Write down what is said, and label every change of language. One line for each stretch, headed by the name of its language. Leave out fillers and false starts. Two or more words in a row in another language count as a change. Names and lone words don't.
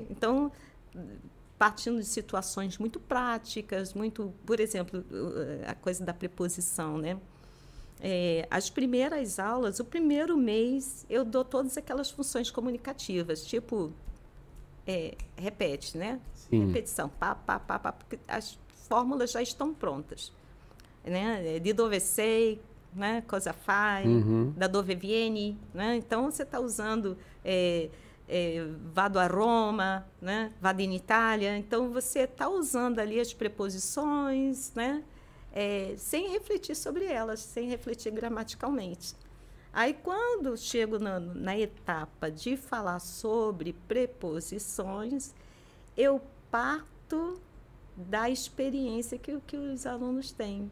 Portuguese: Então, partindo de situações muito práticas, por exemplo, a coisa da preposição, né? As primeiras aulas, o primeiro mês, eu dou todas aquelas funções comunicativas, tipo, repete, né? Sim. Repetição, pá, pá, pá, pá, porque as fórmulas já estão prontas, né?
Italian: De dove sei, né? Cosa fai, da dove vieni,
Portuguese: né? Então, você está usando
Italian: vado a Roma,
Portuguese: né?
Italian: Vado in Itália,
Portuguese: então você está usando ali as preposições, né? Sem refletir sobre elas, sem refletir gramaticalmente. Aí, quando chego na etapa de falar sobre preposições, eu parto da experiência que os alunos têm.